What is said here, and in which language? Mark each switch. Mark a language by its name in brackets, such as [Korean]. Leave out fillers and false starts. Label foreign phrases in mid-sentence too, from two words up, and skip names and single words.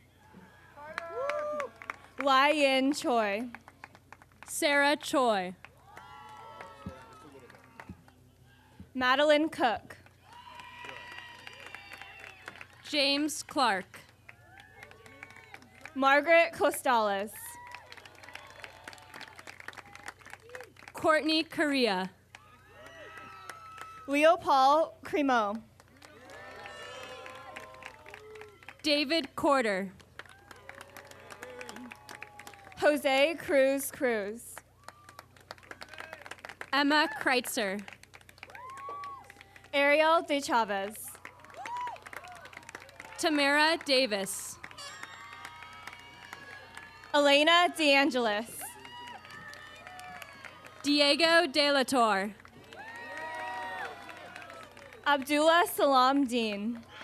[English] Lai-Yin Choi. Sarah Choi, Madeline Cook. James Clark, Margaret Costales. Courtney Correa, Leopold Cremo. David Corder, Jose Cruz. Emma Kreitzer, Ariel De Chavez. Tamara Davis, Elena DeAngelis. Diego De La Torre, Abdullah Salam Dean.